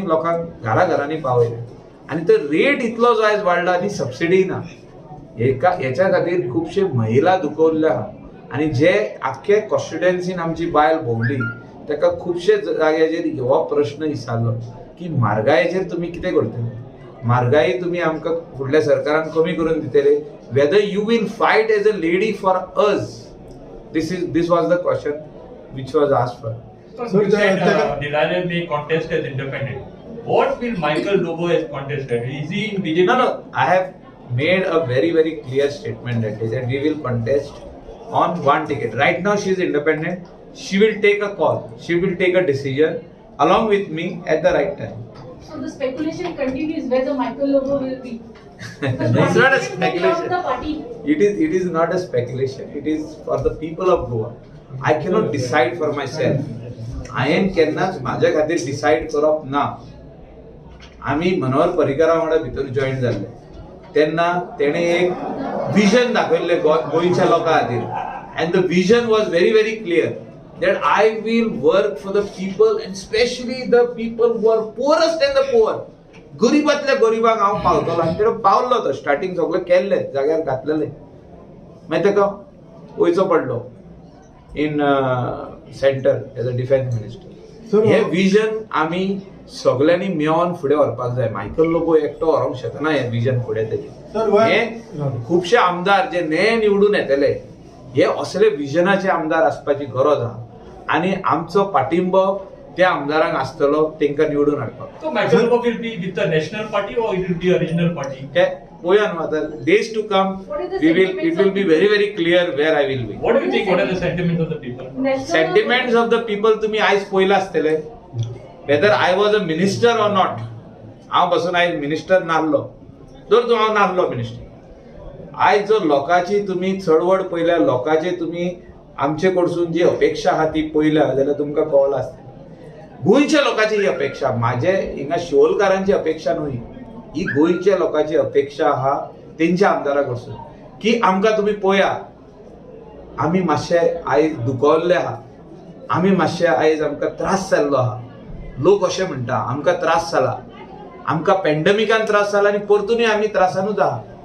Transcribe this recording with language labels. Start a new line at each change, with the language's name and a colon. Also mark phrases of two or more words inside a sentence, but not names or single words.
Konkani: लोकांक घरांनी पावयले आनी तो रेट इतलो जो आयज वाडला आनी सबसिडी ना हेच्या खातीर खुबशे महिला दुखवल्ले आहा आनी जे आख्खे कॉन्स्टिट्युएन्सीन आमची बायल भोंवली ताका खुबशे जाग्याचेर हो प्रश्न विचारलो की म्हारगायेचेर तुमी कितें करतले म्हारगाई तुमी आमकां फुडल्या सरकारान कमी करून दितले
English: whether you will fight as a lady for us this was the question which was asked for. So you said Nilanjan may contest as independent. What will Michael Lobo as contested? Is he in BJP? No, I have made a very clear statement that day that we will contest on one ticket. Right now she is independent. She will take a call. She will take a decision along with me at the right time. So the speculation continues whether Michael Lobo will be. It's not a The speculation. party. It is not a speculation. It is for the people of Goa. I cannot decide for myself.
Konkani: हांवें केन्नाच म्हाज्या खातीर डिसायड करप ना आमी मनोहर पर्रीकरा वांगडा भितर जॉयन जाल्ले तेन्ना तेणें एक विजन दाखयल्लें गोंयच्या लोकां खातीर
English: and the vision was very clear that I will work for the people and especially the people who are poorest and the poor.
Konkani: गरीबातल्या गरीबाक हांव पावतलो आनी तेणें पावल्लो तो स्टार्टींग सगळें केल्लें जाग्यार घातलेलें मागीर ताका वयचो पडलो
English: in center as a defense minister.
Konkani: हे विजन आमी सगळ्यांनी मेळोन फुडें व्हरपाक जाय मायकल लोबो एकटो व्हरोंक शकना हे विजन फुडें तेजें हे खुबशे आमदार जे नये निवडून येतले हे असले विजनाचे आमदार आसपाची गरज आहा आनी आमचो पाठिंबो त्या आमदारांक आसतलो तांकां निवडून हाडपाक
English: So Michael Lobo will be with the national party or it will be a regional party?
Konkani: ते पळोवया न्हू आतां
English: days to come it will be very clear where I will be. What do you think? What are the sentiments of the people? Sentiments of the people
Konkani: तुम्ही आयज पळयला आसतले
English: whether I was a minister or not.
Konkani: हांव बसून आयज मिनिस्टर नासलो जर हांव नासलो मिनिस्टर आयज जर लोकांची तुम्ही चळवळ पळयल्या लोकांचे तुम्ही आमचे कडसून जी अपेक्षा आहा ती पळयल्या जाल्यार तुमकां कळला आसतलें गोंयच्या लोकांची ही अपेक्षा म्हाजे हिंगा शिवोलकारांची अपेक्षा न्हू ही गोंयच्या लोकांची अपेक्षा आहा तेंच्या आमदारा कडसून की आमकां तुमी पळया आमी मातशे आयज दुखवल्ले आहा आमी मातशे आयज आमकां त्रास जाल्लो आहा लोक अशें म्हणटा आमकां त्रास जाला आमकां पॅन्डेमिकान त्रास जाला आनी परतूनय आमी त्रासानूच आहा